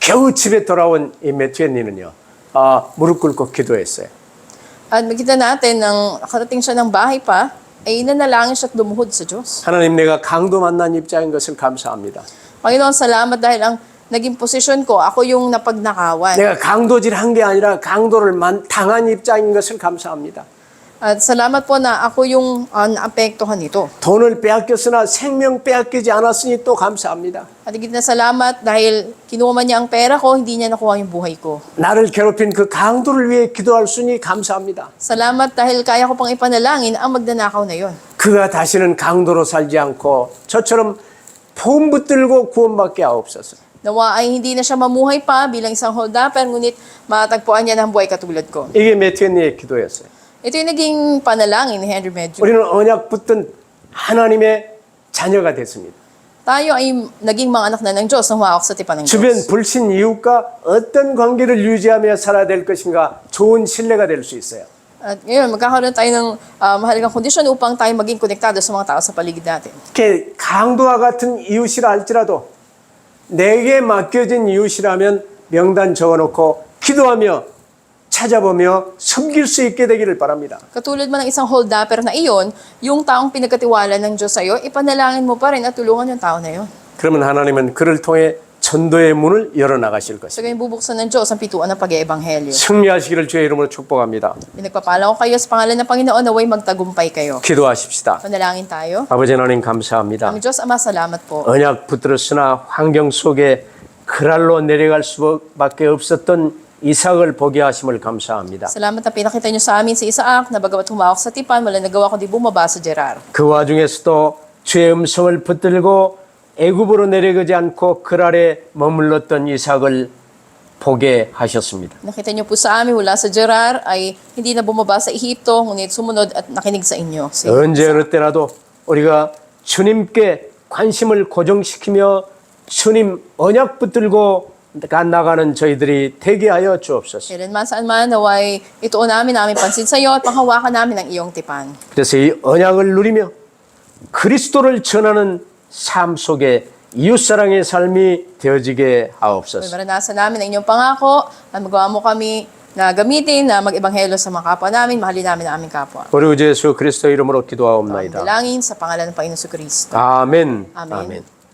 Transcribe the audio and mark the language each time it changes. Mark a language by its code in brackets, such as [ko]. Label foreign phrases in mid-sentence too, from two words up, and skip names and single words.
[ko] 겨우 집에 돌아온 이 매튜 헨리는요. 무릎 꿇고 기도했어요. [tl] At makita natin nang nakarating siya ng bahay pa, ay nanalangin siya at lumuhod sa Diyos. [ko] 하나님, 내가 강도 만난 입장인 것을 감사합니다. [tl] Panginoon, salamat dahil ang naging posisyon ko, ako yung napagnakawan. [ko] 내가 강도질 한 게 아니라 강도를 당한 입장인 것을 감사합니다. [tl] At salamat po na ako yung naapektuhan nito. [ko] 돈을 빼앗겼으나 생명 빼앗기지 않았으니 또 감사합니다. [tl] At higit na salamat dahil kinuha man niya ang pera ko, hindi niya nakuha yung buhay ko. [ko] 나를 괴롭힌 그 강도를 위해 기도할 수 있으니 감사합니다. [tl] Salamat dahil kaya ko pang ipanalangin ang magnanakaw na yon. [ko] 그가 다시는 강도로 살지 않고 저처럼 폼 붙들고 구원받게 하옵소서. [tl] Nawa ay hindi na siya mamuhay pa bilang isang holdaper, ngunit matagpuan niya ng buhay katulad ko. [ko] 이게 매튜의 기도였어요. [tl] Ito yung naging panalangin ni Henry Medju. [ko] 우리는 언약 붙든 하나님의 자녀가 됐습니다. [tl] Tayo ay naging mga anak na ng Diyos na humawak sa tipan ng [ko] 주변 [tl] Diyos. [ko] 불신 이웃과 어떤 관계를 유지하며 살아야 될 것인가 좋은 신뢰가 될 수 있어요. [tl] At ngayon, magkakaroon tayo ng mahalagang kondisyon upang tayo maging konektado sa mga tao sa paligid natin. [ko] 이렇게 강도와 같은 이웃이라 할지라도 내게 맡겨진 이웃이라면 명단 적어놓고 기도하며 찾아보며 섬길 수 있게 되기를 바랍니다. [tl] Katulad man ng isang holdaper na iyon, yung taong pinagkatiwala ng Diyos sa iyo, ipanalangin mo pa rin at tulungan yung tao na iyon. [ko] 그러면 하나님은 그를 통해 전도의 문을 열어나가실 [tl] So [ko] 것입니다. [tl] ngayon bubuksan ng Diyos ang pituan ng pag-eebanghelyo. [ko] 승리하시기를 주의 이름으로 축복합니다. [tl] Pinagpapala ko kayo sa pangalan ng Panginoon, naway magtagumpay kayo. [ko] 기도하십시다. [tl] Panalangin tayo. [ko] 아버지 하나님 감사합니다. [tl] Ang Diyos Ama, salamat po. [ko] 언약 붙들었으나 환경 속에 그랄로 내려갈 수밖에 없었던 이삭을 보게 하심을 감사합니다. [tl] Salamat na pinakita niyo sa amin si Isaac na bagamat humawak sa tipan, wala nagawa kundi bumaba sa Gerar. [ko] 그 와중에서도 주의 음성을 붙들고 애굽으로 내려가지 않고 그랄에 머물렀던 이삭을 보게 하셨습니다. [tl] Nakita niyo po sa amin mula sa Gerar ay hindi na bumaba sa Ehipto, ngunit sumunod at nakinig sa inyo. [ko] 언제 어느 때라도 우리가 주님께 관심을 고정시키며 주님 언약 붙들고 나가는 저희들이 되게 하여 주옵소서. [tl] Kailanman saan man, naway ituon namin aming pansin sa iyo at panghawakan namin ang iyong tipan. [ko] 그래서 이 언약을 누리며 그리스도를 전하는 삶 속에 이웃사랑의 삶이 되어지게 하옵소서. [tl] Maranasan namin ang inyong pangako na magawa mo kami na gamitin na mag-ebanghelyo sa mga kapwa namin, mahalin namin ang aming kapwa. [ko] 우리 주 예수 그리스도 이름으로 기도하옵나이다. [tl] Dalangin sa pangalan ng Panginoon Kristo. [ko] 아멘. 아멘. 아멘.